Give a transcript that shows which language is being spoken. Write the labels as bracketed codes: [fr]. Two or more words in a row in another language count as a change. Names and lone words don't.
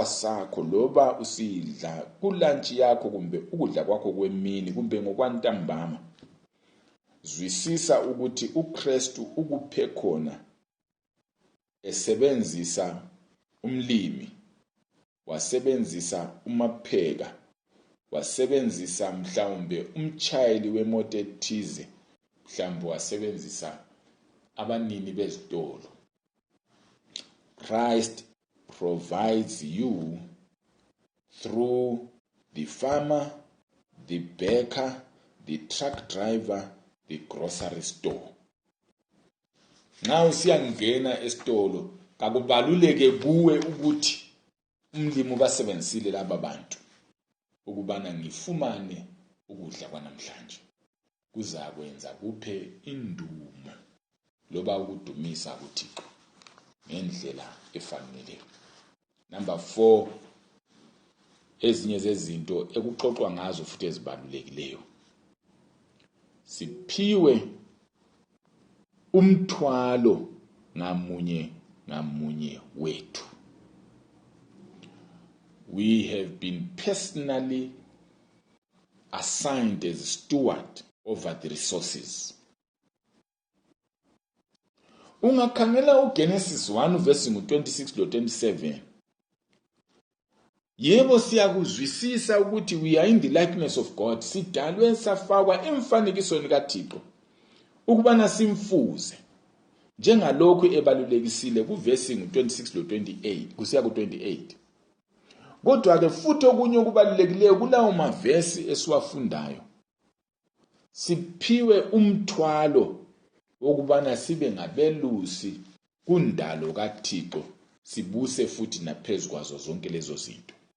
[nd] sakho loba usidla kulantshi yakho kumbe ukudla kwakho kwemini kumbe ngokwantambama, zwisisa ukuthi uKristu ukuphe khona esebenzisa umlimi, wasebenzisa umapheka, wasebenzisa mhlawumbe umchayeli wemoto ethize, mhlawumbe wasebenzisa abanini bezitolo. [en] Christ provides you through the farmer, the baker, the truck driver, the grocery store. [nd] Now siyangena esitolo kakubaluleke kuwe ukuthi umlimi basebenzisile laba bantu ukubana ngifumane ukudla kwanamhlanje. Kuzakwenza kuphe indumo loba ukudumisa uThixo ngendlela efaneleyo. Number 4, ezinye zezinto ekuxoxwa ngazo futhi ezibalulekileyo. Siphiwe umthwalo ngamunye ngamunye wethu. [en] We have been personally assigned as steward over the resources. [nd] Ungakhangela uGenesis 1 verse 26 to 27. Yebo siyakuzwisisa ukuthi [en] we are in the likeness of God. [nd] Sidalwe safakwa emfanekisweni kaThixo. ukubana simfuze njengalokhu ebalulekisile kuvesi ngu26 lo 28 kusiya ku28. Kodwa ke futhi okunye okubalulekileyo kulawo mavesi esiwafundayo, siphiwe umthwalo okubana sibe ngabelusi kundalo kaThixo, sibuse futhi naphezulu kwazo zonke lezo zinto.